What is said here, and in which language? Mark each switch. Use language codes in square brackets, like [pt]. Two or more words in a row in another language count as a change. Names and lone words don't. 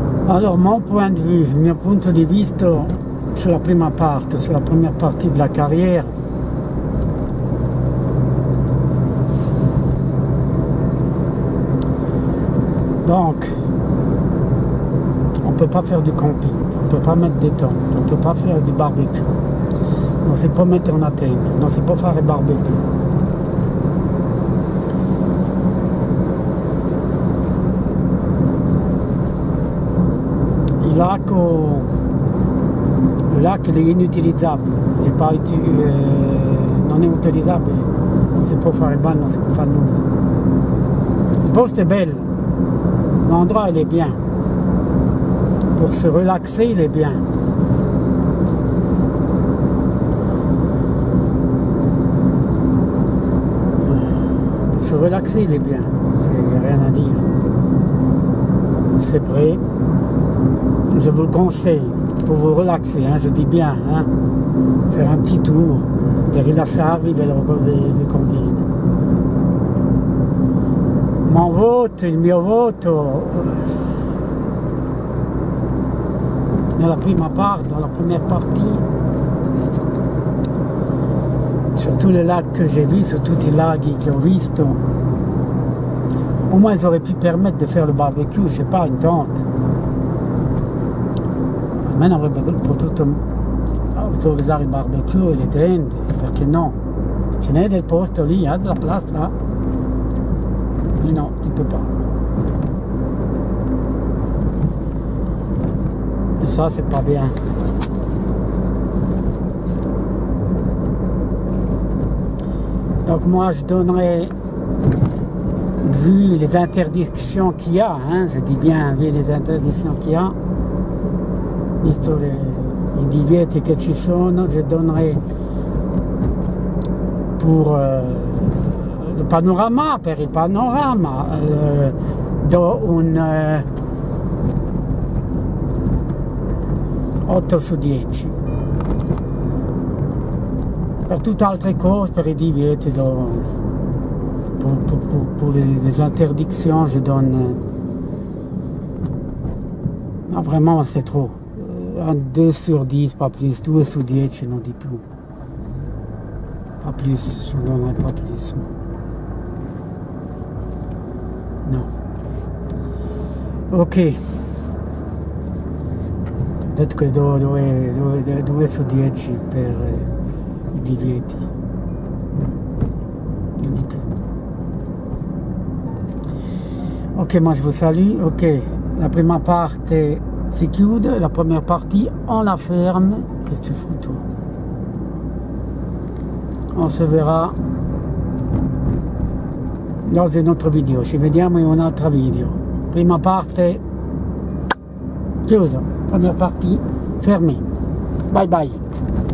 [fr] Alors mon point de vue, [it] il mio punto di vista sulla [fr] première partie de la carrière, donc on ne peut pas faire du camping, on ne peut pas mettre des tentes, on ne peut pas faire du barbecue, [it] non si può mettere una tenda, non si può fare barbecue. [fr] Le lac [it] è inutilizzabile, non è utilizzabile, non si può fare il bagno, non si può fare nulla. Il posto è bello, [fr] l'endroit il est bien, pour se relaxer il est bien. Pour se relaxer il est bien, c'est rien à dire. C'est prêt. Je vous le conseille pour vous relaxer, hein, je dis bien, hein, faire un petit tour [it] per rilassarvi, vi conviene. Il mio voto [fr] dans la première partie, sur tous les lacs que j'ai vus, sur [it] tutti i laghi che ho visto, [fr] au moins ils auraient pu permettre de faire le barbecue, je sais pas, une tente. [it] Almeno avrebbe potuto autorizzare il barbecue e le tende, perché no? Ce n'è del posto lì, [fr] il y a de la place là. Mais non, tu peux pas. Et ça, c'est pas bien. Donc moi, je donnerais, vu les interdictions qu'il y a, hein, je dis bien, vu les interdictions qu'il y a, [it] visto i divieti che ci sono, [fr] je donnerai [it] pour il panorama, per il panorama do un 8 su 10. Per tutte altre cose, per i divieti, [fr] pour les interdictions, je donne... Non, vraiment, c'est trop. Un 2 sur 10, pas plus. 2 su 10, je n'en dis plus. Pas plus, je ne donnerai pas plus. Non. Ok. Peut-être que [it] 2 su 10 per i divieti. [fr] Non dis plus. Ok, moi je vous salue. Ok, la première partie [it] si chiude, [fr] la première partie on la ferme. Qu'est-ce que tu fous toi? On se verra dans une autre vidéo. [it] Ci vediamo in un'altra video. Prima parte chiusa, [fr] première partie fermée. [en] Bye bye.